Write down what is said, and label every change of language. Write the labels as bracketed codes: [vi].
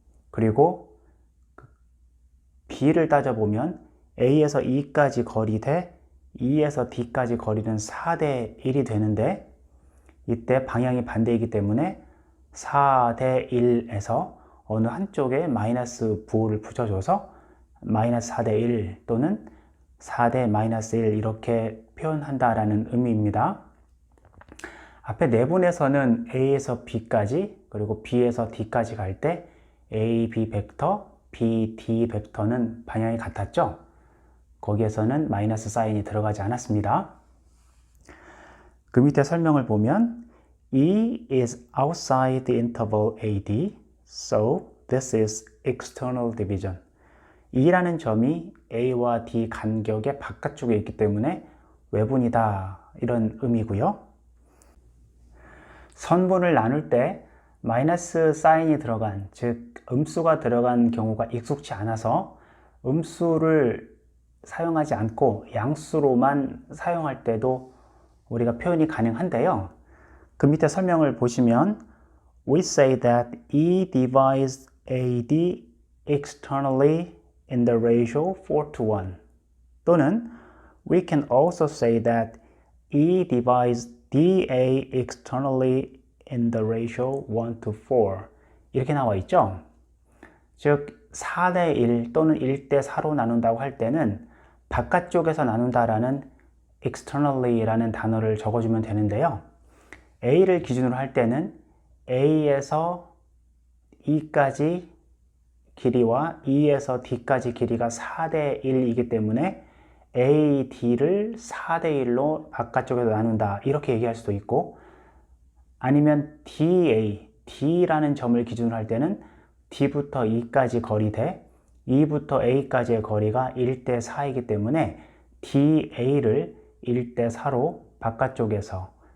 [ko] 그리고 B를 따져보면 A에서 E까지 거리 대 E에서 D까지 거리는 4대 1이 되는데 이때 방향이 반대이기 때문에 4대 1에서 어느 한쪽에 마이너스 부호를 붙여줘서 마이너스 4대 1 또는 4대 마이너스 1 이렇게 표현한다라는 의미입니다. 앞에 내분에서는 A에서 B까지 그리고 B에서 D까지 갈 때 A, B 벡터, B, D 벡터는 방향이 같았죠. 거기에서는 마이너스 사인이 들어가지 않았습니다. 그 밑에 설명을 보면 [en] E is outside the interval AD, so this is external division. [ko] E라는 점이 A와 D 간격의 바깥쪽에 있기 때문에 외분이다 이런 의미고요. 선분을 나눌 때 마이너스 사인이 들어간, 즉 음수가 들어간 경우가 익숙치 않아서 음수를 사용하지 않고 양수로만 사용할 때도 우리가 표현이 가능한데요. 그 밑에 설명을 보시면 [en] We say that E divides AD externally in the ratio 4 to 1 [ko] 또는 [en] We can also say that E divides DA externally in the ratio 1 to 4 [ko] 이렇게 나와 있죠. 즉 4대 1 또는 1대 4로 나눈다고 할 때는 바깥쪽에서 나눈다라는 externally라는 단어를 적어주면 되는데요. A를 기준으로 할 때는 A에서 E까지 길이와 E에서 D까지 길이가 4대 1이기 때문에 A, D를 4대 1로 바깥쪽에서 나눈다 이렇게 얘기할 수도 있고 아니면 DA, D라는 점을 기준으로 할 때는 D부터 E까지 거리 대 E부터 A까지의 거리가 1대 4이기 때문에 DA를 1대 4로 바깥쪽에서